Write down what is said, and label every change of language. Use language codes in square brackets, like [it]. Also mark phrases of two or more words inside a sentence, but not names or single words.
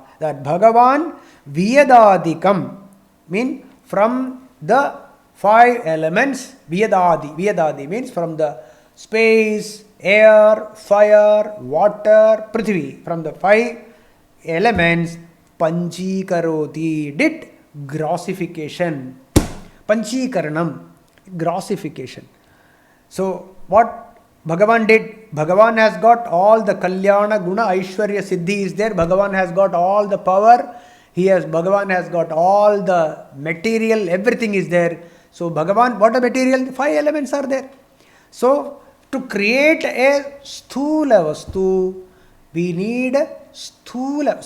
[en] That Bhagavan vyadadikam. Mean from the five elements. Vyadadi means from the space, air, fire, water, prithvi. From the five elements, panchīkaroti, did grossification. Panchīkaranam, grossification. So, what Bhagavan did? Bhagavan has got all the [sa] कल्याण गुण ऐश्वर्य सिद्धि [en] is there. Bhagavan has got all the power. Bhagavan has got all the material, everything is there. So, Bhagavan, what are material? The five elements are there. So, to create a [sa] स्थूल वस्तु, [en] we need sthula.